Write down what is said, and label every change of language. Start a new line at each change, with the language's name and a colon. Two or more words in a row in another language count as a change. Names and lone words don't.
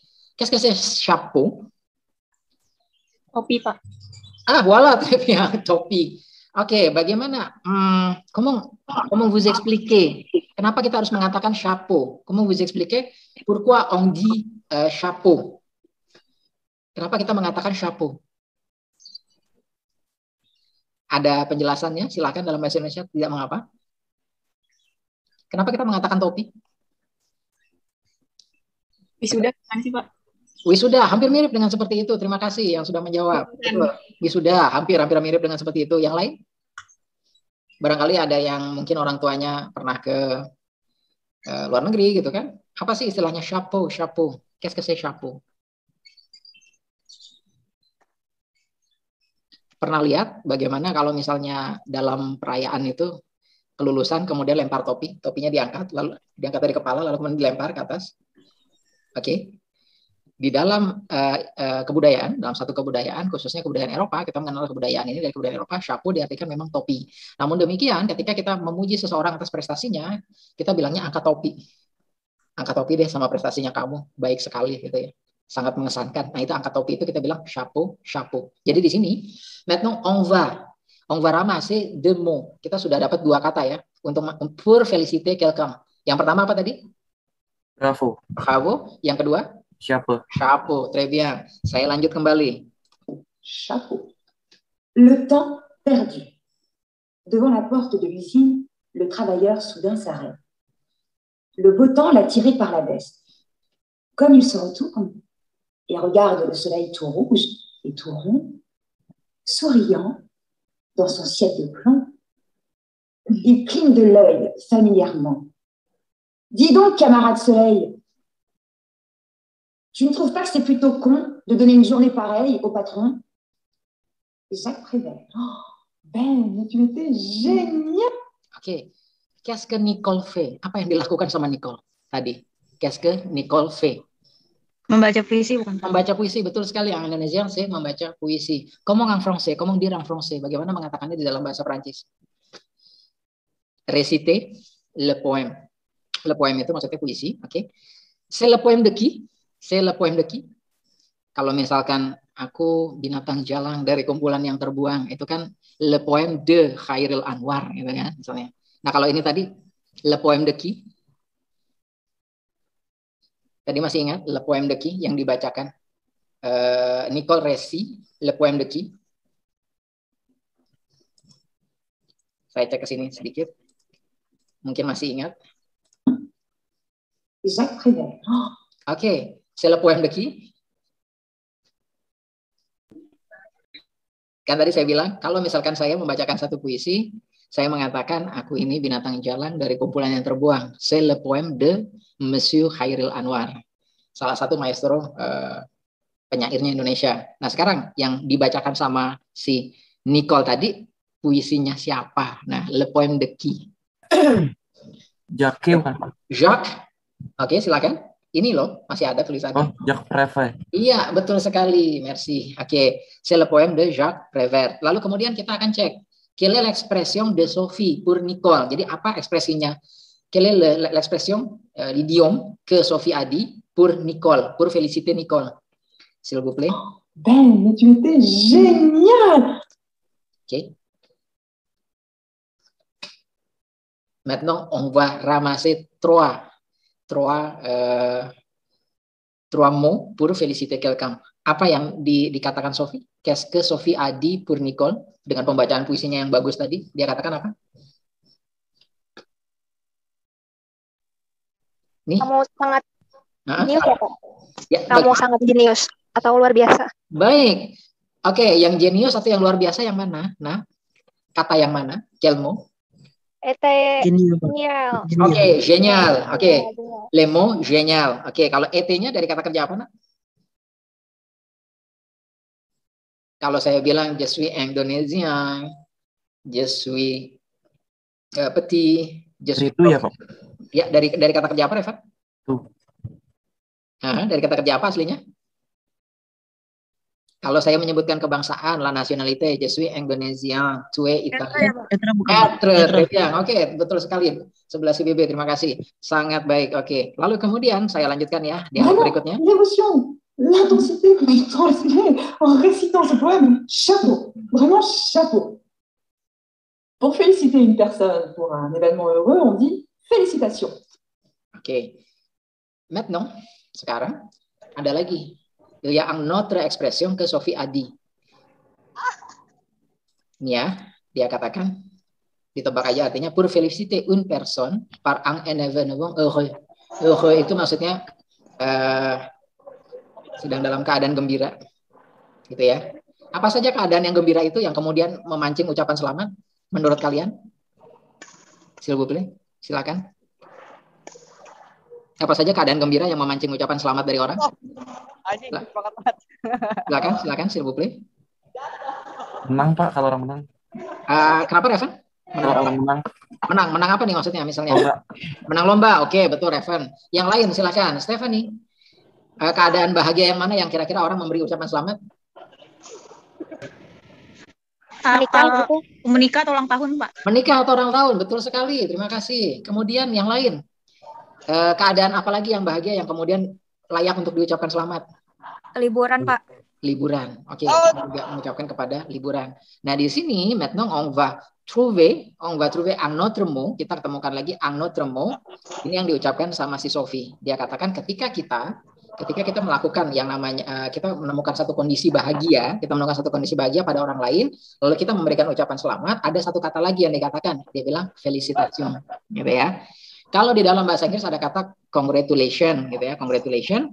French: Qu'est-ce que c'est chapeau?
Indonesian: Topi, Pak.
French: Voilà, très bien,
Indonesian: topi. Oke, bagaimana?
French: Comment vous expliquer?
Indonesian: Kenapa kita harus mengatakan chapeau?
French: Comment vous expliquer? Pourquoi on dit chapeau?
Indonesian: Kenapa kita mengatakan chapeau? Ada penjelasannya? Silakan dalam bahasa Indonesia. Tidak mengapa. Kenapa kita mengatakan topi? Wisuda kan sih, Pak? Wisuda, hampir mirip dengan seperti itu. Terima kasih yang sudah menjawab. Wisuda, hampir mirip dengan seperti itu. Yang lain? Barangkali ada yang mungkin orang tuanya pernah ke luar negeri gitu kan. Apa sih istilahnya chapeau?
French: Qu'est-ce que c'est chapeau?
Indonesian: Pernah lihat bagaimana kalau misalnya dalam perayaan itu kelulusan kemudian lempar topinya diangkat, lalu diangkat dari kepala lalu kemudian dilempar ke atas. Oke. Di dalam kebudayaan, dalam satu kebudayaan, khususnya kebudayaan Eropa, kita mengenal kebudayaan ini dari kebudayaan Eropa, chapeau diartikan memang topi. Namun demikian, ketika kita memuji seseorang atas prestasinya, kita bilangnya angkat topi. Angkat topi deh sama prestasinya kamu, baik sekali gitu ya. Sangat mengesankan. Nah, itu angkat topi itu kita bilang chapeau. Jadi di sini,
French: maintenant on va ramasser deux mots.
Indonesian: Kita sudah dapat dua kata ya.
French: pour féliciter quelqu'un.
Indonesian: Yang pertama apa tadi? Bravo. Bravo. Yang kedua? Chapeau.
French: Chapeau. Très bien.
Indonesian: Saya lanjut kembali.
French: Chapeau. Le temps perdu. Devant la porte de l'usine, le travailleur soudain s'arrête. Le beau temps l'a tiré par la veste. Comme il se retourne et regarde le soleil tout rouge et tout rond, souriant dans son ciel de plomb, il cligne de l'œil familièrement. Dis donc, camarade soleil, tu ne trouves pas que c'est plutôt con de donner une journée pareille au patron? Jacques Prévert. Oh, Ben, mais tu étais génial.
Indonesian: Oke.
French: Qu'est-ce que Nicole fait?
Indonesian: Apa yang dilakukan sama Nicole tadi?
French: Qu'est-ce que Nicole fait?
Indonesian: Membaca puisi bukan? Membaca puisi, betul sekali. Yang Indonesia saya membaca puisi.
French: Comment en français? Comment dire en français?
Indonesian: Bagaimana mengatakannya di dalam bahasa Prancis?
French: Réciter le poème. Le poème
Indonesian: itu maksudnya puisi, oke.
French: C'est le poème de qui? C'est le poème de qui?
Indonesian: Kalau misalkan aku binatang jalang dari kumpulan yang terbuang, itu kan
French: le poème de Khairil Anwar,
Indonesian: gitu kan, misalnya. Nah, kalau ini tadi
French: le poème de qui?
Indonesian: Tadi masih ingat
French: le poème de qui
Indonesian: yang dibacakan Nicole Récy,
French: le poème de qui?
Indonesian: Saya cek ke sini sedikit. Mungkin masih ingat. Jacques Prévert. Oh.
French: Oke, c'est le poème de qui?
Indonesian: Kan tadi saya bilang, kalau misalkan saya membacakan satu puisi, saya mengatakan, aku ini binatang jalan dari kumpulan yang terbuang.
French: C'est le poème de Monsieur Khairil Anwar.
Indonesian: Salah satu maestro penyairnya Indonesia. Nah, sekarang yang dibacakan sama si Nicole tadi, puisinya siapa? Nah,
French: le poème de qui?
Indonesian: Jacques bukan Pak? Jacques. Oke, silakan. Ini loh, masih ada tulisannya. Oh, Jacques Prévert. Iya, betul sekali. Merci. Oke,
French: c'est le poème de Jacques Prévert.
Indonesian: Lalu kemudian kita akan cek,
French: quelle est l'expression de Sophie pour Nicole?
Indonesian: Jadi apa ekspresinya?
French: Quelle est l'expression, l'idiome que Sophie a dit pour Nicole, pour féliciter Nicole? S'il vous plaît. Ben, mais tu étais génial. Ok. Maintenant, on va ramasser trois mots pour féliciter quelqu'un.
Indonesian: Apa yang dikatakan Sophie?
French: Qu'est-ce que Sophie a dit pour Nicole?
Indonesian: Dengan pembacaan puisinya yang bagus tadi, dia katakan apa? Nih. Kamu sangat jenius ya, Pak? Ya, Kamu sangat jenius atau luar biasa? Baik. Oke, yang jenius atau yang luar biasa yang mana? Nah, kata yang mana?
French: Quel mot?
Indonesian: Genial. Oke, genial. Oke,
French: le mot genial.
Indonesian: Oke, kalau et-nya dari kata kerja apa, nak? Kalau saya bilang
French: je suis indonésien, je suis petit, je suis
Indonesian: Itu ya, Pak? Ya, dari kata kerja apa, Reva? Tuh. Nah, dari kata kerja apa aslinya? Kalau saya menyebutkan kebangsaan,
French: la nationalité, je suis indonésien, tu es italien. Être,
Indonesian: ya, oke, betul sekali. Sebelah si BB, terima kasih. Sangat baik, oke. Lalu kemudian saya lanjutkan ya, di berikutnya.
French: L'émotion, l'intensité que tu transmets en récitant ce poème, chapeau, vraiment chapeau. Pour féliciter une personne pour un événement heureux, on dit félicitations.
Indonesian: Oke. Maintenant, sekarang ada lagi.
French: Il y a une autre expression que Sophie a dit.
Indonesian: Ini ya, dia katakan, ditebak aja artinya,
French: pour féliciter une personne par un événement heureux.
Indonesian: Heureux itu maksudnya sedang dalam keadaan gembira. Gitu ya. Apa saja keadaan yang gembira itu yang kemudian memancing ucapan selamat menurut kalian?
French: S'il vous plaît,
Indonesian: silakan. Apa saja keadaan gembira yang memancing ucapan selamat dari orang? Silakan,
French: s'il vous plaît.
Indonesian: Menang, Pak, kalau orang menang. Kenapa, Revan? Kalau orang menang. Menang apa nih maksudnya? Misalnya Lomba. menang lomba, oke, betul, Revan. Yang lain silakan, Stephanie. Keadaan bahagia yang mana yang kira-kira orang memberi ucapan selamat? Menikah atau ulang tahun, Pak? Menikah atau ulang tahun, betul sekali. Terima kasih. Kemudian yang lain, keadaan apa lagi yang bahagia yang kemudian layak untuk diucapkan selamat? Liburan, Pak. Liburan. Oke, juga mengucapkan kepada liburan. Nah, di sini
French: maintenant on va on va trouver un autre mot,
Indonesian: kita ketemukan lagi
French: un autre mot.
Indonesian: Ini yang diucapkan sama si Sophie. Dia katakan ketika kita melakukan yang namanya kita menemukan satu kondisi bahagia, pada orang lain, lalu kita memberikan ucapan selamat, ada satu kata lagi yang dikatakan, dia bilang felicitation, gitu ya. Kalau di dalam bahasa Inggris ada kata congratulation, gitu ya, congratulation.